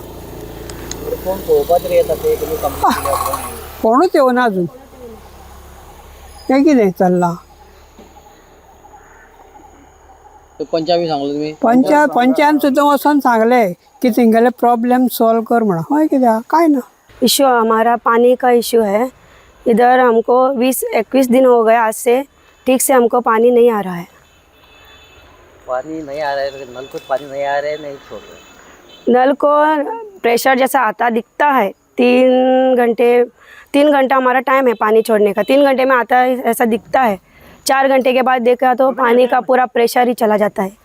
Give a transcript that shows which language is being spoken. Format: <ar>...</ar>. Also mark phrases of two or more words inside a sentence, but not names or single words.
<kok>कोण पळोवपा तरी येता ते तुमी कंप्लेन कोणूच येवना अजून हें कितें चल्लां? पंचायत सांगलो तुमी पंचायत सुद्दां वचोन सांगलें की तेंगेले</kok> <en>problem solve</en> <kok>कर म्हणून हय कित्याक कांय ना।</kok> <hi>इशू हमारा पानी का इशू है। इधर हमको 20-21 दिन हो गए आज से ठीक से हमको पानी नहीं आ रहा है। पानी नहीं आ रहा है नल को पानी नहीं आ रहा है नहीं छोड़ रहे नल को प्रेशर जैसा आता दिखता है 3 घंटा हमारा टाइम है पानी छोड़ने का 3 घंटे में आता है ऐसा दिखता है 4 घंटे के बाद देखा तो पानी का पूरा प्रेशर ही चला जाता है।</hi>